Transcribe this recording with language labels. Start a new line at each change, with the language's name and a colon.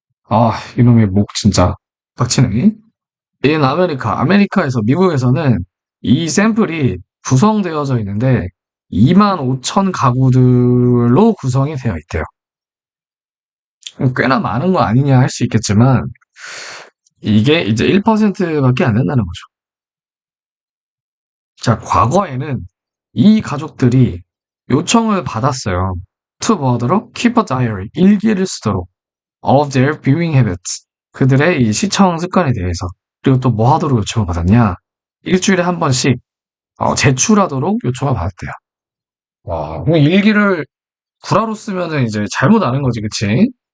Korean: 아, 이놈의 목 진짜 빡치네. in 아메리카에서 미국에서는 이 샘플이 구성되어져 있는데 2만 5천 가구들로 구성이 되어 있대요. 꽤나 많은 거 아니냐 할 수 있겠지만 이게 이제 1%밖에 안 된다는 거죠. 자, 과거에는 이 가족들이 요청을 받았어요. To 뭐하도록?
English: Keep a diary,
Korean: 일기를 쓰도록.
English: Of their viewing habits,
Korean: 그들의 이 시청 습관에 대해서. 그리고 또 뭐 하도록 요청을 받았냐? 일주일에 한 번씩 제출하도록 요청을 받았대요. 와, 그럼 일기를 구라로 쓰면은 이제 잘못 아는 거지, 그치?